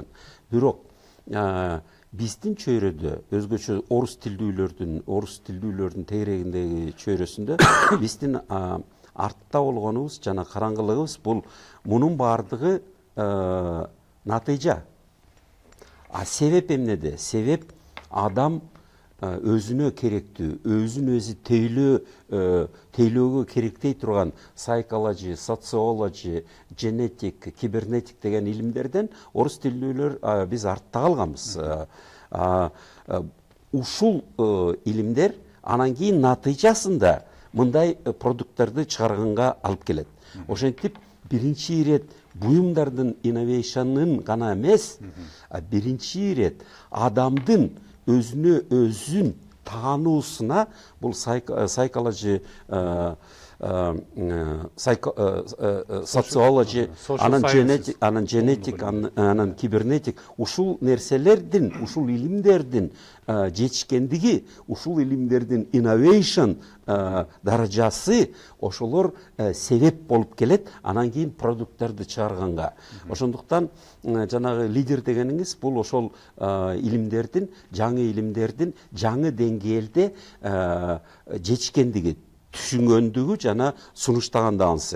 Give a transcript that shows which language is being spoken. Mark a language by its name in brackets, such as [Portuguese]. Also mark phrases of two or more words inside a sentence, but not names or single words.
[Kyrgyz] Бирок биздин чөйрөдө, өзгөчө орус тилдүүлөрдүн тегерегиндеги чөйрөсүндө биздин артта болгонубуз жана караңгылыгыбыз бул мунун баардыгы натыйжа. Себеп эмнеде? Себеп адам өзүнө керектүү, өзүн өзү тейлөөгө керектей турган [English] psychology, sociology, genetic, [Kyrgyz] кибернетик деген илимдерден орус тилдүүлөр биз артта калганбыз. Ушул илимдер анан кийин натыйжасында мындай продукттарды чыгарганга алып келет. Ошентип биринчи ирет буюмдардын innovation'ын гана эмес, биринчи ирет адамдын өзүнө өзүн таануусуна бул psychology, [English] sociology, анан genetic, [Kyrgyz] анан кибернетик, ушул нерселердин, ушул илимдердин жетишкендиги, ушул илимдердин innovation даражасы ошолор себеп болуп келет, анан кийин продукттарды чыгарганга. Ошондуктан жанагы лидер дегениңиз бул ошол илимдердин, жаңы деңгээлде жетишкендиги, түшүнгөндүгү жана сунуштагандыгысы.